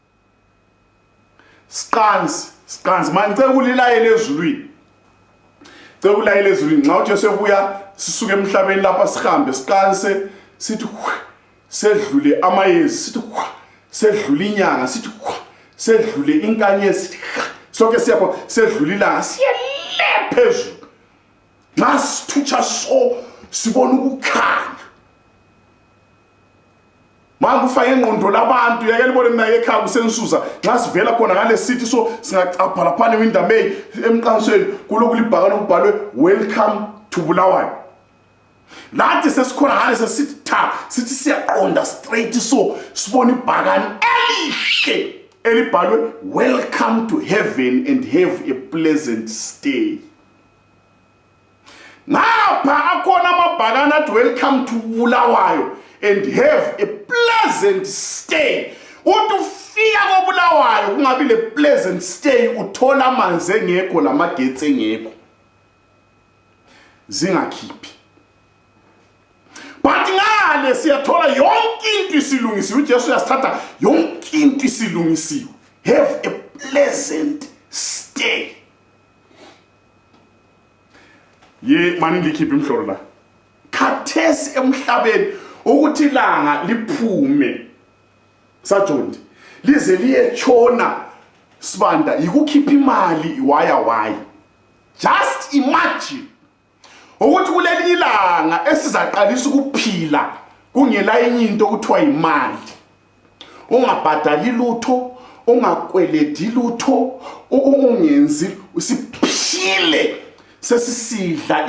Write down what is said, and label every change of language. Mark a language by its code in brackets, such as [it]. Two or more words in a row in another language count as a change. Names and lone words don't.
[nd] siqansi manje kulilayele ezulwini cekulayele ezulwini nxa uJesu ebuya sisuke emhlabeni lapha sihambe siqanse sithi sedlule amayezi sithi sedlule inyanga sithi sedlule inkanyezi sonke siyapho sedlule ilanga siyele phezulu nxa sithutsha so sibona ukukhanya manje ufake engqondo labantu yake libone mina ekhaya kusensusa nxa sivela khona ngale sithi so singacapha laphana ewindamey emqansweni kuloku libhakane kubhalwe [en] welcome to Bulawayo [nd] lathi sesikhona ngale sesithi sithi siyaqonda straight so sibona ibhakane elihle elibhalwe [en] welcome to heaven and have a pleasant stay. [nd] Ngapha akhona amabhakane athi [en] welcome to Bulawayo and have a pleasant stay. [nd] Uthi ufika koBulawayo kungabi le [en] pleasant stay [nd] uthola amanzi engekho lamagetsi engekho zingakhiphi. But ngale siyathola yonke into isilungisiwe uJesu uyasithatha yonke into isilungisiwe. [en] Have a pleasant stay. [nd] Ye mani ngikhipha imhlolo la. Khathesi emhlabeni ukuthi ilanga liphume sajonde lize liyetshona sibanda yikukhipha imali iwaya. [en] Just imagine [nd] ukuthi kuleli ilanga esizaqalisa ukuphila kungela enye into okuthiwa imali ungabhadali lutho ungakweledi lutho ungenzi usiphile sesisidla